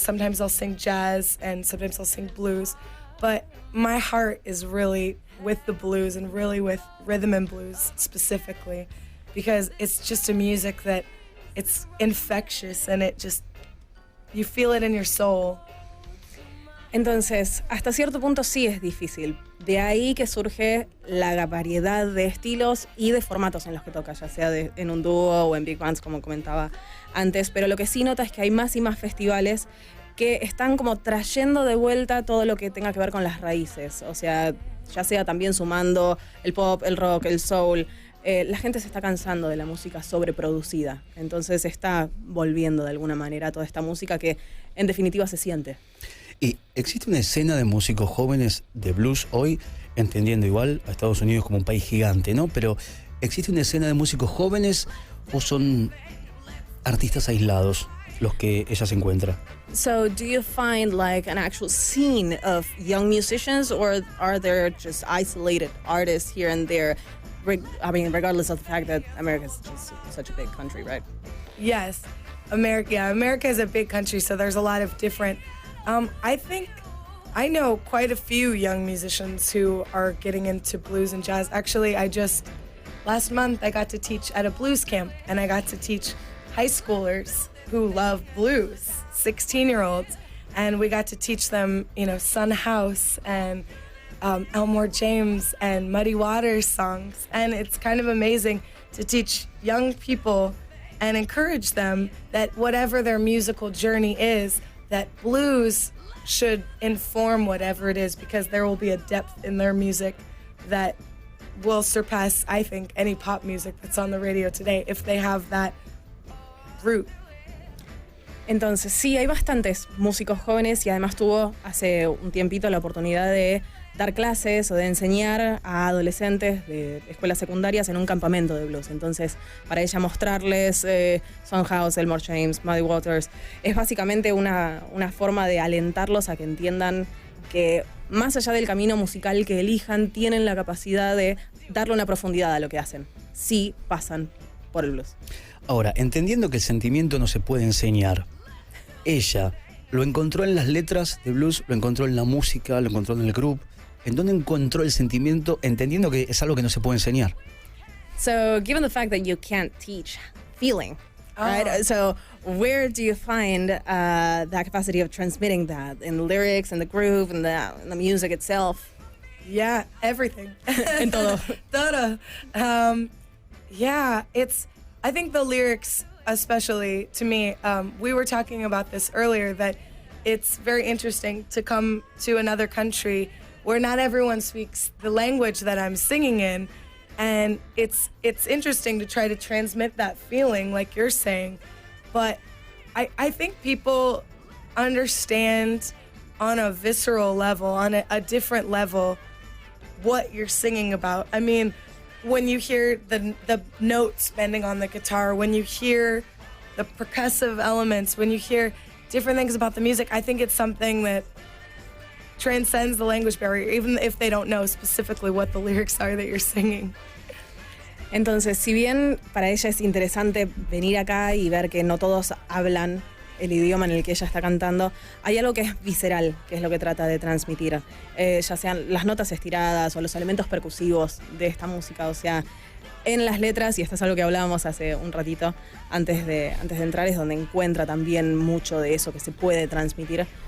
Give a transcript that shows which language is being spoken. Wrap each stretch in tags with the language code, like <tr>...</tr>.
<en>Sometimes I'll sing jazz and sometimes I'll sing blues, but my heart is really with the blues, and really with rhythm and blues specifically, because it's just a music that it's infectious, and it just, you feel it in your soul.</en> <es>Entonces, hasta cierto punto sí es difícil. De ahí que surge la variedad de estilos y de formatos en los que toca, ya sea en un dúo o en big bands, como comentaba antes. Pero lo que sí nota es que hay más y más festivales que están como trayendo de vuelta todo lo que tenga que ver con las raíces. O sea, ya sea también sumando el pop, el rock, el soul. La gente se está cansando de la música sobreproducida. Entonces está volviendo de alguna manera toda esta música que en definitiva se siente. ¿Y existe una escena de músicos jóvenes de blues hoy, entendiendo igual a Estados Unidos como un país gigante, ¿no? Pero ¿existe una escena de músicos jóvenes o son artistas aislados los que ella se encuentra?</es> <en>So, do you find like an actual scene of young musicians, or are there just isolated artists here and there? I mean, regardless of the fact that America is just such a big country, right? Yes, America is a big country, so there's a lot of different. I think I know quite a few young musicians who are getting into blues and jazz. Actually, last month I got to teach at a blues camp, and I got to teach high schoolers who love blues, 16-year-olds, and we got to teach them, Son House and Elmore James and Muddy Waters songs. And it's kind of amazing to teach young people and encourage them that whatever their musical journey is, that blues should inform whatever it is, because there will be a depth in their music that will surpass, I think, any pop music that's on the radio today if they have that root.</en> <es>Entonces, sí, hay bastantes músicos jóvenes y además tuvo hace un tiempito la oportunidad de dar clases o de enseñar a adolescentes de escuelas secundarias en un campamento de blues. Entonces, para ella mostrarles Son House, Elmore James, Muddy Waters, es básicamente una forma de alentarlos a que entiendan que más allá del camino musical que elijan, tienen la capacidad de darle una profundidad a lo que hacen. Sí pasan por el blues. Ahora, entendiendo que el sentimiento no se puede enseñar, ella lo encontró en las letras de blues, lo encontró en la música, lo encontró en el groove. ¿En dónde encontró el sentimiento, entendiendo que es algo que no se puede enseñar?</es> <en>So, given the fact that you can't teach feeling, right? So, where do you find that capacity of transmitting that in the lyrics and the groove and the music itself? Yeah, everything.</en> <es>En todo. Todo.</es> <en>Yeah, I think the lyrics, especially to me, we were talking about this earlier, that it's very interesting to come to another country where not everyone speaks the language that I'm singing in, and it's interesting to try to transmit that feeling like you're saying. But I think people understand on a visceral level, on a different level, what you're singing about. I mean, when you hear the notes bending on the guitar, when you hear the percussive elements, when you hear different things about the music, I think it's something that transcends the language barrier, even if they don't know specifically what the lyrics are that you're singing.</en> <es>Entonces, si bien para ella es interesante venir acá y ver que no todos hablan el idioma en el que ella está cantando, hay algo que es visceral, que es lo que trata de transmitir, ya sean las notas estiradas o los elementos percusivos de esta música, o sea, en las letras, y esto es algo que hablábamos hace un ratito antes de entrar, es donde encuentra también mucho de eso que se puede transmitir.</es>